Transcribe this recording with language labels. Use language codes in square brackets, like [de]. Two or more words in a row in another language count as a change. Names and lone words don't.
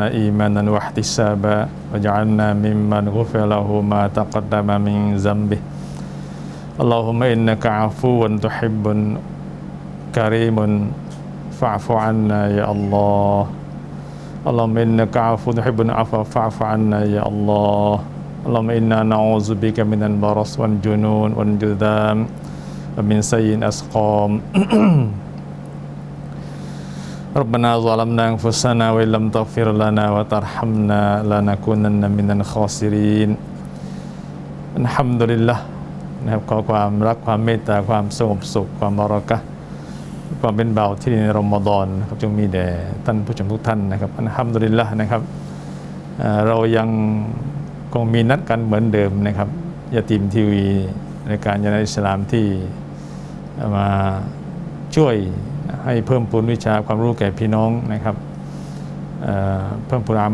[ar] إيمانا واحتسابا واجعلنا ممن غفر له ما تقدم من ذنبه اللهم إنك عفو تحب كريم فاعف عنا يا الله اللهم إنك عفو تحب العفو فاعف عنا يا الله اللهم إنا نعوذ بك من البرص والجنون والجذام ومن سيء الأسقام ربنا ظلمنا أنفسنا وإن لم تغفر لنا وترحمنا لنكونن من الخاسرين الحمد لله [th] นะครับขอความรักความเมตตาความสงบสุขความบารอกะห์ความเป็นเบาที่ในรอมฎอนนะครับจงมีแด่ท่านผู้ชมทุกท่านนะครับอัลฮัมดุลิล ละห์นะครับเรายังคงมีนัดกันเหมือนเดิมนะครับยาตีมทีวีในการยานาอิสลามที่มาช่วยให้เพิ่มพูนวิชาความรู้แก่พี่น้องนะครับเพิ่มพูนอา